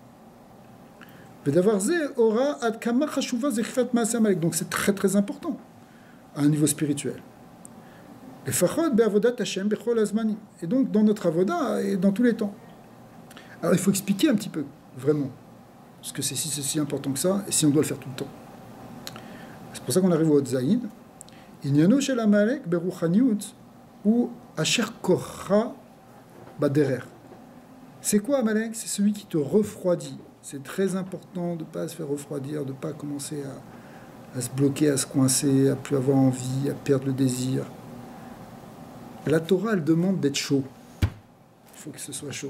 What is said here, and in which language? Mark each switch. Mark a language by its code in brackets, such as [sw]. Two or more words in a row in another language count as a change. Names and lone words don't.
[fr] Donc c'est très très important à un niveau spirituel. Et donc dans notre avoda et dans tous les temps. Alors il faut expliquer un petit peu, vraiment, parce que c'est si important que ça, et si on doit le faire tout le temps. C'est pour ça qu'on arrive au Hotzaïd. [he] ענינו של עמלק ברוחניות הוא אשר קרך בדרך. [fr] C'est quoi Amalek? C'est celui qui te refroidit. C'est très important de ne pas se faire refroidir, de ne pas commencer à se bloquer, à se coincer, à plus avoir envie, à perdre le désir. La Torah, elle demande d'être chaud. Il faut que ce soit chaud.